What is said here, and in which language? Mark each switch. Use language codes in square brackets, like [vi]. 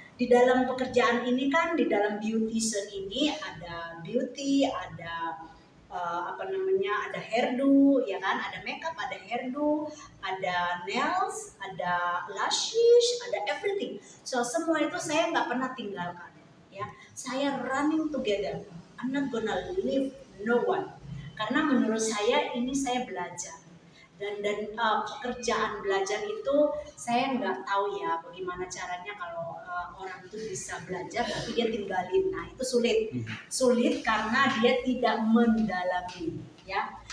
[id] Di dalam pekerjaan ini kan, di dalam beautician ini ada beauty, ada ada hairdo ya kan, ada makeup, ada hairdo, ada nails, ada lashes, ada everything. So semua itu saya nggak pernah tinggalkan ya. Saya running together. [en] I'm not gonna leave no one. [id] Karena menurut saya ini saya belajar. Dan pekerjaan belajar itu saya nggak tahu ya bagaimana caranya kalau orang itu bisa belajar tapi dia tinggalin. Nah itu sulit karena dia tidak mendalami ya.